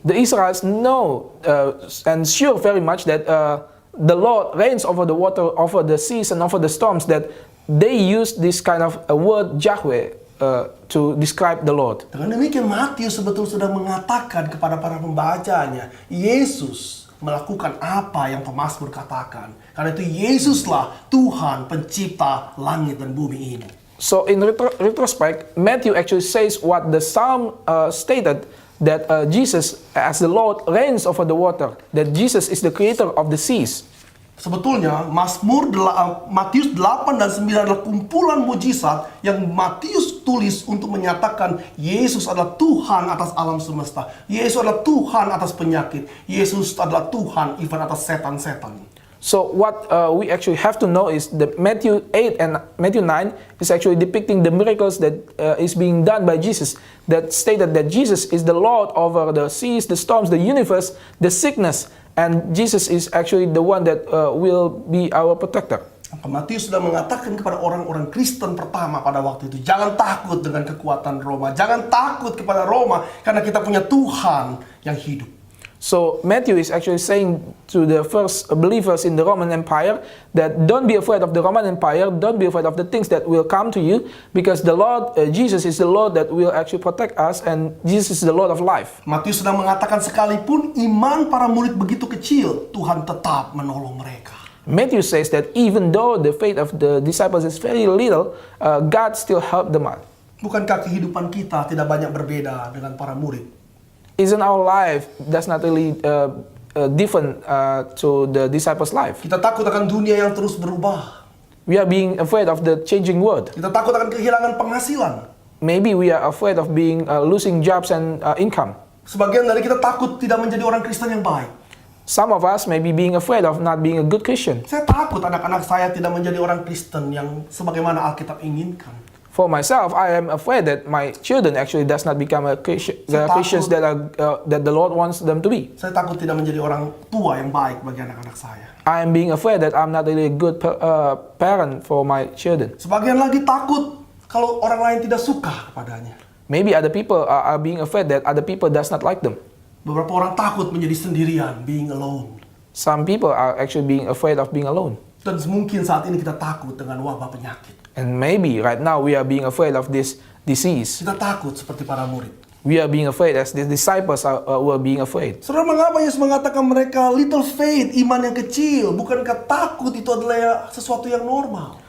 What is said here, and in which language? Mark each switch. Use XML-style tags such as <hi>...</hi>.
<en>The Israelites know and sure very much that the Lord reigns over the water, over the seas, and over the storms, that they use this kind of a word Yahweh to describe the Lord.</en> <id>Dengan demikian Matius sebetulnya sudah mengatakan kepada para pembacanya, Yesus melakukan apa yang pemazmur katakan. Karena itu Yesuslah Tuhan pencipta langit dan bumi ini.</id> <en>So in retrospect, Matthew actually says what the Psalm stated, that Jesus as the Lord reigns over the water, that Jesus is the creator of the seas.</en> <id>Sebetulnya Matius 8 dan 9 adalah kumpulan mujizat yang Matius tulis untuk menyatakan Yesus adalah Tuhan atas alam semesta. Yesus adalah Tuhan atas penyakit. Yesus adalah Tuhan even atas setan-setan.</id> <en>So what we actually have to know is that Matthew 8 and Matthew 9 is actually depicting the miracles that is being done by Jesus, that stated that Jesus is the Lord over the seas, the storms, the universe, the sickness, and Jesus is actually the one that will be our protector.</en> <id>Matius sudah mengatakan kepada orang-orang Kristen pertama pada waktu itu, jangan takut dengan kekuatan Roma, jangan takut kepada Roma, karena kita punya Tuhan yang hidup.</id> <en>So Matthew is actually saying to the first believers in the Roman Empire that don't be afraid of the Roman Empire, don't be afraid of the things that will come to you, because the Lord, Jesus is the Lord that will actually protect us, and Jesus is the Lord of life.</en> <id>Matius sedang mengatakan sekalipun iman para murid begitu kecil, Tuhan tetap menolong mereka.</id> <en>Matthew says that even though the faith of the disciples is very little, God still helped them out.</en> <id>Bukankah kehidupan kita tidak banyak berbeda dengan para murid?</id> <en>Isn't our life that's not really different to the disciples' life?</en> <id>Kita takut akan dunia yang terus berubah.</id> <en>We are being afraid of the changing world.</en> <id>Kita takut akan kehilangan penghasilan.</id> <en>Maybe we are afraid of being losing jobs and income.</en> <id>Sebagian dari kita takut tidak menjadi orang Kristen yang baik.</id> <en>Some of us may be being afraid of not being a good Christian.</en> <id>Saya takut anak-anak saya tidak menjadi orang Kristen yang sebagaimana Alkitab inginkan.</id> <en>For myself, I am afraid that my children actually does not become a Christian, the Christians that the Lord wants them to be.</en> <id>Saya takut tidak menjadi orang tua yang baik bagi anak-anak saya.</id> <en>I am being afraid that I'm not really a good parent for my children.</en> <id>Sebagian lagi takut kalau orang lain tidak suka kepadanya.</id> <en>Maybe other people are being afraid that other people does not like them.</en> <id>Beberapa orang takut menjadi sendirian,</id> <en>being alone. Some people are actually being afraid of being alone.</en> <id>Dan mungkin saat ini kita takut dengan wabah penyakit.</id> <en>And maybe right now we are being afraid of this disease.</en> <id>Kita takut seperti para murid.</id> <en>We are being afraid as the disciples were being afraid.</en> <id>Saudara, mengapa Yesus mengatakan mereka</id> <en>little faith,</en> <id>iman yang kecil? Bukankah takut itu adalah sesuatu yang normal?</id>